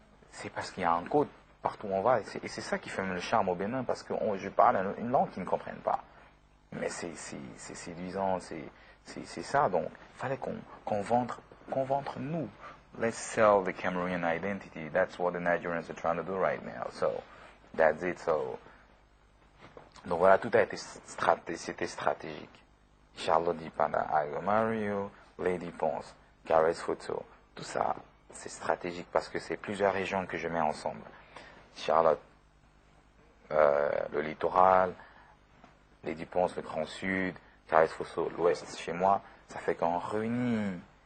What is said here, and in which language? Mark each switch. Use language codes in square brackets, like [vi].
[fr] C'est parce qu'il y a un code partout où on va. Et c'est ça qui fait le charme au Bénin, parce que je parle une langue qu'ils ne comprennent pas. Mais c'est séduisant, c'est ça. Donc, il fallait qu'on vende nous. [en] Let's sell the Cameroonian identity. That's what the Nigerians are trying to do right now. So, that's it. [fr] So, donc voilà, tout a été c'était stratégique. Charlotte Dipanda, Ayo Mario, Lady Ponce, Caress Photo, tout ça, c'est stratégique parce que c'est plusieurs régions que je mets ensemble. Charlotte, le littoral, Lady Ponce, le Grand Sud, Caress Photo, l'Ouest chez moi, ça fait qu'on réunit.